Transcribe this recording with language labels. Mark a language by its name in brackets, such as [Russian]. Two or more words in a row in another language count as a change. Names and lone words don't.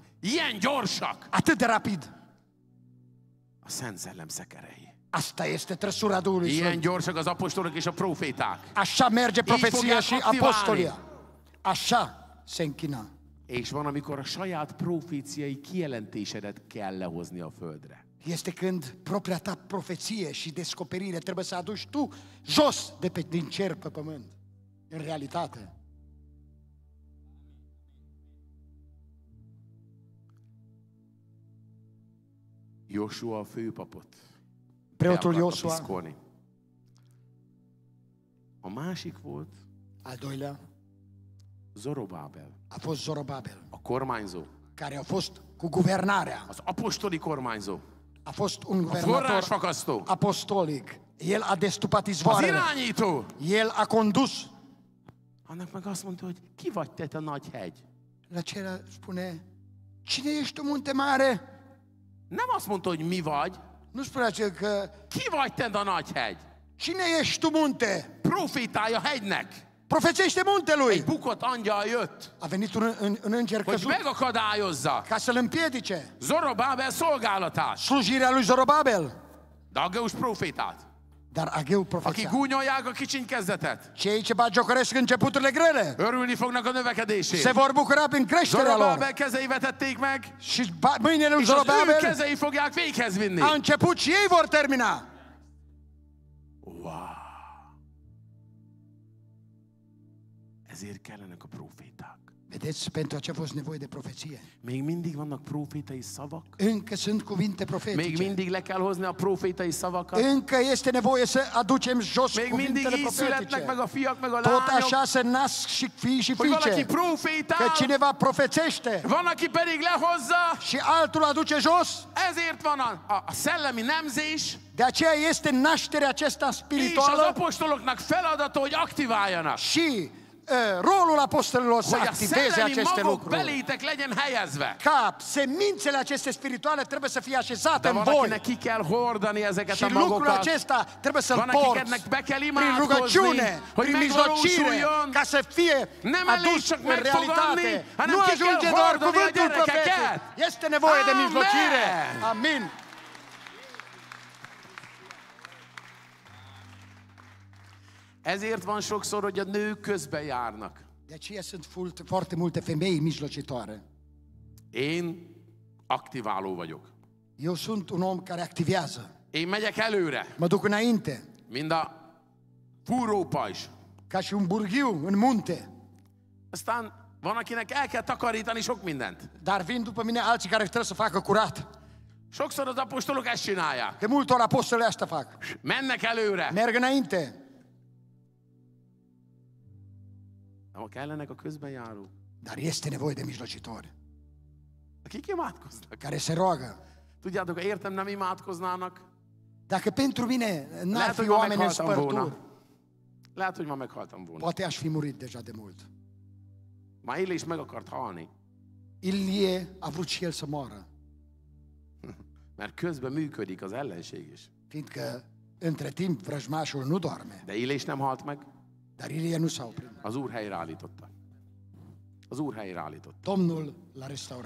[Hungarian] Ilyen gyorsak [Romanian] Atât de rapid. [Hungarian] a Szent Szellem szekerei. [Romanian] Asta este trăsura Duhului [Hungarian] Ilyen [Romanian] Sfânt. [Hungarian] gyorsak az apostolok és a proféták. [Romanian] Așa merge profeția [Hungarian] fogják [Romanian] și [Hungarian] activálni. [Romanian] apostolia. Așa se închina. [Hungarian] És van, amikor a saját proféciai kijelentésedet kell lehozni a földre. [Romanian] Este când propria ta profeție și descoperire trebuie să aduci tu jos din cer pe pământ. În realitate. [Hungarian] Jósua a főpapot [Romanian] Preotul [Hungarian] be akarta [Romanian] Iosua, [Hungarian] piszkolni. A másik volt [Romanian] al doilea, [Hungarian] Zorobábel, [Romanian] a fost Zorobabel, [Hungarian] a kormányzó, [Romanian] care a fost cu guvernarea. [Hungarian] az apostoli kormányzó, [Romanian] A fost un [Hungarian] a [Romanian] guvernator [Hungarian] forrásfakasztó, [Romanian] apostolic. El a destupat [Hungarian] az [Romanian] izvoarele. [Hungarian] irányító. [Romanian] El a condus. [Hungarian] Annak meg azt mondta, hogy ki vagy te a nagy hegy? [Romanian] La acela spune, cine ești tu, munte mare? [Hungarian] Nem azt mondta, hogy mi vagy. [Romanian] Nu spune acel că, [Hungarian] Ki vagy te a nagy hegy? [Romanian] cine ești tu, munte? [Hungarian] Profétája hegynek. [Romanian] Profețește muntelui. [Hungarian] Egy bukott angyal jött, [Romanian] A venit un înger [Hungarian] hogy [Romanian] căzut [Hungarian] megakadályozza [Romanian] ca să-l împiedice. [Hungarian] Zorobábel szolgálatát. [Romanian] Slujirea lui Zorobabel. [Hungarian] De Aggeus profétát, [Romanian] Dar Ageu [Hungarian] akik [Romanian] profeția. [Hungarian] gúnyolják a kicsiny kezdetet, [Romanian] Cei ce bagiocoresc începuturile grele [Hungarian] örülni fognak a [Romanian] se [Hungarian] növekedését. [Romanian] vor bucura prin creșterea lor. [Hungarian] Zorobábel kezei vetették meg, [Romanian] Și mâinile lui [Hungarian] és az ő [Romanian] Zorobabel [Hungarian] kezei fogják véghez vinni. [Romanian] a început și ei vor termina. Wow. [Hungarian] Ezért kellenek a proféták. [Romanian] Vedeți, pentru aceea a fost nevoie de profeție. [Hungarian] Még mindig vannak profétai szavak. [Romanian] Încă sunt cuvinte [Hungarian] Még [Romanian] profetice. [Hungarian] mindig le kell hozni a profétai szavakat. [Romanian] Încă este nevoie să aducem jos [Hungarian] Még mindig [Romanian] cuvintele [Hungarian] így születnek meg [Romanian] profetice. [Hungarian] a fiak, meg a [Romanian] Tot [Hungarian] lányok, [Romanian] așa se nasc și fii și [Hungarian] hogy valaki [Romanian] fiice. [Hungarian] profétál, [Romanian] Că cineva profețește [Hungarian] van, aki pedig lehozza. [Romanian] și altul aduce jos. [Hungarian] Ezért van a szellemi nemzés, [Romanian] De aceea este nașterea aceasta [Hungarian] és az [Romanian] spirituală [Hungarian] apostoloknak feladata, hogy aktiváljanak. [Romanian] și rolul apostolilor să [Hungarian] Hogy a [Romanian] activeze [Hungarian] szellemi [Romanian] aceste [Hungarian] magok [Romanian] lucruri. [Hungarian] belétek legyen helyezve. [Romanian] Ca semințele aceste spirituale trebuie să fie așezate [Hungarian] De [Romanian] în [Hungarian] van, [Romanian] voi. [Hungarian] akinek ki kell hordani ezeket [Romanian] Și [Hungarian] a [Romanian] lucrul [Hungarian] magokat. [Romanian] acesta trebuie să-l [Hungarian] Van, [Romanian] porți [Hungarian] akiknek be kell [Romanian] prin [Hungarian] imádkozni, [Romanian] rugăciune, [Hungarian] hogy [Romanian] prin mijlocire, [Hungarian] megvalósuljon. [Romanian] ca să fie [Hungarian] Nem elég [Romanian] adus [Hungarian] csak [Romanian] în realitate. [Hungarian] megfogadni, hanem [Romanian] Nu [Hungarian] ki [Romanian] ajunge [Hungarian] kell [Romanian] doar [Hungarian] hordani a [Romanian] cuvântul profetic. [Hungarian] gyerekeket. [Romanian] Este nevoie de [Hungarian] Amen. [Romanian] mijlocire. Amin. [Hungarian] Ezért van sokszor, hogy a nők közbe járnak. [Romanian] De aceea sunt foarte multe femei mijlocitoare. [Hungarian] Én aktiváló vagyok. [Romanian] Eu sunt un om care activează. [Hungarian] Én megyek előre, [Romanian] Mă duc înainte, [Hungarian] mind a fúrópajzs. [Romanian] ca și un burghiu în munte. [Hungarian] Aztán van, akinek el kell takarítani sok mindent. [Romanian] Dar vin după mine alții care trebuie să facă curat. [Hungarian] Sokszor az apostolok ezt csinálják. [Romanian] De multe ori apostolii asta fac. [Hungarian] Mennek előre. [Romanian] Merg înainte. [Hungarian] De kellenek a közben járók, [Romanian] Dar este nevoie de mijlocitori [Hungarian] akik imádkoznak. [Romanian] care se roagă. [Hungarian] Tudjátok, ha értem nem imádkoznának, [Romanian] Dacă pentru mine n-ar [Hungarian] lehet, [Romanian] fi [Hungarian] hogy ma [Romanian] oameni în [Hungarian] meghaltam volna. [Romanian] spărturi, [Hungarian] Lehet, hogy ma meghaltam volna. [Romanian] poate aș fi murit deja de mult. [Hungarian] Már Illés meg akart halni, [Romanian] Ilie a vrut și el să moară, [Hungarian] mert közben működik az ellenség is. [Romanian] fiindcă între timp vrăjmașul nu doarme. [Hungarian] De Illés nem halt meg, [Romanian] Dar Ilie nu s-a oprit. [Hungarian] az Úr helyreállította. Az Úr helyreállította. [Romanian] Domnul l-a restaurat.